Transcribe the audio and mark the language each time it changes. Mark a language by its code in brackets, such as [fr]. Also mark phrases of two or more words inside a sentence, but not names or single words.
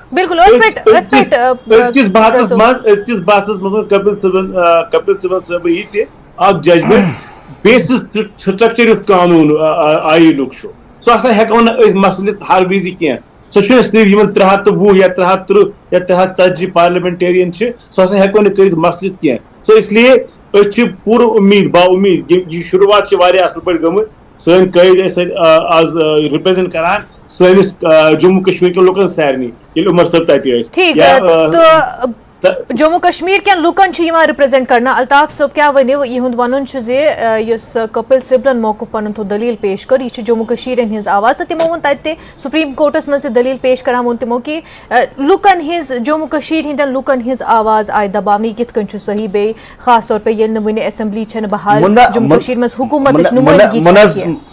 [ks] أزکِس بحثس منٛز کپل سبل صٲبن یہِ تہِ اکھ [en] judgment basic structure [ks] یُتھ قانوٗن آیٖنُک چھُ سُہ ہسا ہٮ۪کو نہٕ أسۍ مسلِتھ ہر وِزِ کینٛہہ سُہ چھُنہٕ صرف یِمن 320 یا 330 یا 340 پارلِمنٹیرین چھِ سُہ ہسا ہٮ۪کو نہٕ کٔرِتھ مسلِتھ کینٛہہ سو اس لیے أسۍ چھِ پوٗرٕ اُمید با اُمید یہِ شروعات چھِ واریاہ اصل پٲٹھۍ گٔمٕژ سٲنۍ قٲید ٲسۍ آز رِپرٛزنٹ کران سٲنِس جموں کشمیٖر کٮ۪ن لُکن سارنٕے ییٚلہِ عمر صٲب تتہِ ٲسۍ. جموں کشمیر کٮ۪ن لُکن چھُ یِوان رِپرٛزنٹ کرنہٕ الطاف صٲب کیٛاہ ؤنِو یِہُنٛد وَنُن چھُ زِ یُس کپل سِبلن موقف پنُن تھوٚو دلیٖل پیش کٔر یہِ چھِ جموں کشیٖرن ہٕنٛز آواز تہٕ تِمو ووٚن تتہِ تہِ [en] supreme courts [ks] منٛز تہِ دلیٖل پیش کران ووٚن تِمو کہِ لُکن ہٕنٛز جموں کشیٖر ہٕنٛدٮ۪ن لُکن ہٕنٛز آواز آیہِ دباونہٕ یہِ کِتھ کٔنۍ چھُ صحیح بیٚیہِ خاص طور پے ییٚلہِ نہٕ وُنہِ ایسمبلی چھنہٕ بحال جموں کشیٖر منٛز حکوٗمتٕچ نُمٲیندگی.